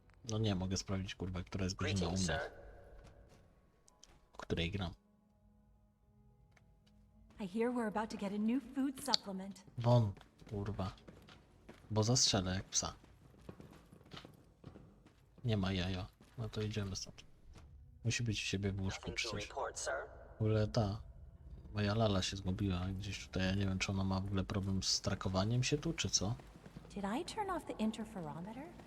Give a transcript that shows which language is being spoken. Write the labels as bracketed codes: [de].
[pl] No nie mogę sprawdzić kurwa, która jest godzina u mnie. O której gram. [en] I hear we're about to get a new food supplement. [pl] Won, kurwa. Bo zastrzelę jak psa. Nie ma jaja. No to idziemy stąd. Musi być u siebie w łóżku czy coś. W ogóle ta moja lala się zgubiła gdzieś tutaj. Ja nie wiem, czy ona ma w ogóle problem z trakowaniem się tu, czy co? [en] Did I turn off the interferometer?